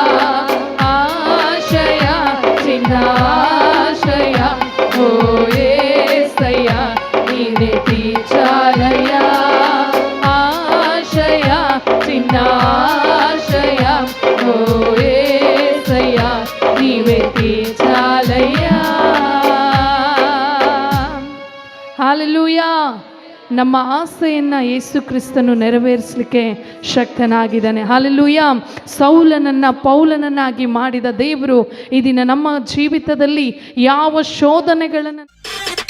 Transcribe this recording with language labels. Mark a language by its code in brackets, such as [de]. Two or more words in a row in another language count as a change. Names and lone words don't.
[te] ఆశయ చిన్న ఆశయ ఓ యేసయ్యా నీవే తీర్చాలయ్యా ఆశయ చిన్న ఆశయ ఓ యేసయ్యా నీవే తీర్చాలయ్యా [kn] ಹಲ್ಲೆಲೂಯಾ ನಮ್ಮ ಆಸೆಯನ್ನು ಯೇಸು ಕ್ರಿಸ್ತನು ನೆರವೇರಿಸಲಿಕ್ಕೆ ಶಕ್ತನಾಗಿದ್ದಾನೆ. ಹಲ್ಲೆಲೂಯಾ. ಸೌಲನನ್ನು ಪೌಲನನ್ನಾಗಿ ಮಾಡಿದ ದೇವರು ಈ ದಿನ ನಮ್ಮ ಜೀವಿತದಲ್ಲಿ ಯಾವ ಶೋಧನೆಗಳನ್ನು